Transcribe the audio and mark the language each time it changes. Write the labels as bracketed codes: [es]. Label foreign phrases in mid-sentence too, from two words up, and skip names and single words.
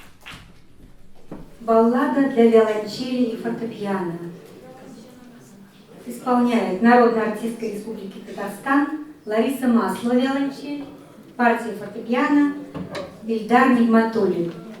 [ru] Баллада для виолончели и фортепиано. исполняет народная артистка Республики Татарстан Лариса Маслова виолончель, партия фортепиано Бильдар Нигматуллин.